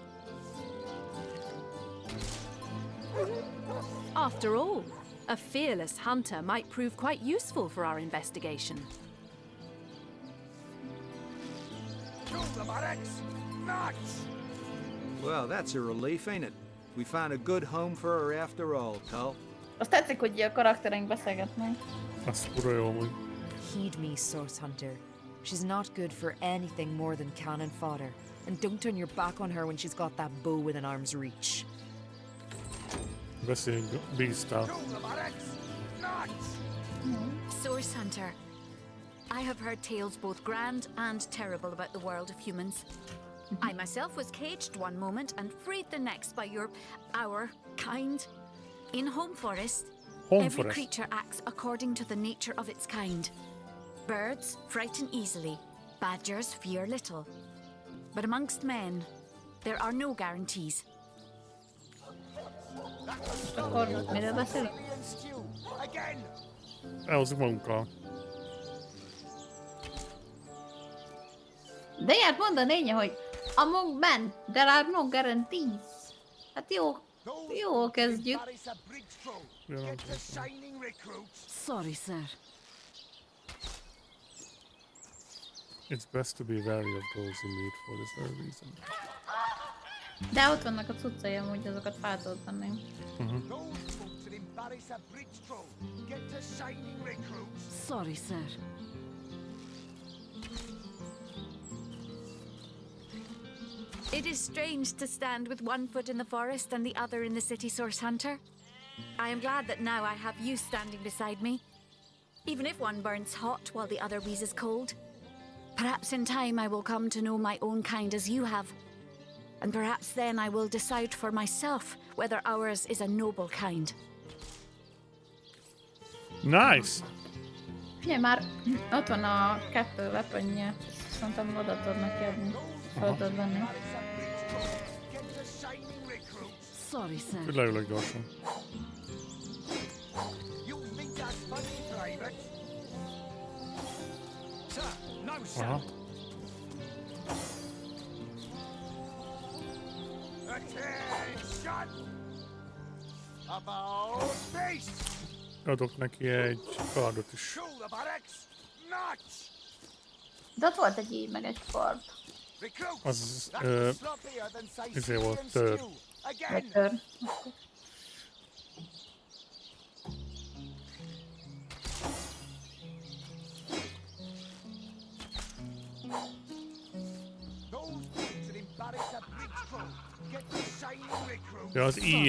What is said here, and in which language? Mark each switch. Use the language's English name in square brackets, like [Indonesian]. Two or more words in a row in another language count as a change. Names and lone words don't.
[English] After all, a fearless hunter might prove quite useful for our investigation. Well, that's a relief, ain't it? We found a good home for her after all, Tull. [Hungarian] Azt tetszik, hogy a karakterünk beszélgetnek. Az kurva jó amúgy. [English] Heed me, Source Hunter. She's not good for anything more than cannon fodder. And don't turn your back on her when she's got that bow within arm's reach. [Hungarian] Beszéljünk Beast-tal. [English] Source Hunter, I have heard tales both grand and terrible about the world of humans. I myself was caged one moment and freed the next by our kind. In Home Forest, every creature acts according to the nature of its kind. Birds frighten easily, badgers fear little. But amongst men, there are no guarantees. [Hungarian] Akkor miről beszél? Elhozzuk magunkkal. De ilyet mondani, hogy [English] among men, there are no guarantees. [Hungarian] Hát jó kezdjük. [English] Sorry, sir. It's best to be wary of those who lead for this very reason. [Hungarian] De ott vannak a cuccai, amúgy azokat fel tudod venni. [English] Sorry, sir. It is strange to stand with one foot in the forest and the other in the city, Source Hunter. I am glad that now I have you standing beside me. Even if one burns hot while the other wheezes cold. Perhaps in time I will come to know my own kind as you have. And perhaps then I will decide for myself whether ours is a noble kind. Nice! [Hungarian] Figyelj már, ott van a 2 weaponje. Szerintem oda tudod neki adni. Fel tudod venni. [English] Sorry, sir. [Hungarian] Leülök gyorsan. Aha. [English] Attention! About face! [Hungarian] Adok neki egy kardot is. [English] Show the barracks! March! [Hungarian] De ott volt egy így, meg egy kard. Az izé volt tör. Vagy tör. Ja, az ilyen.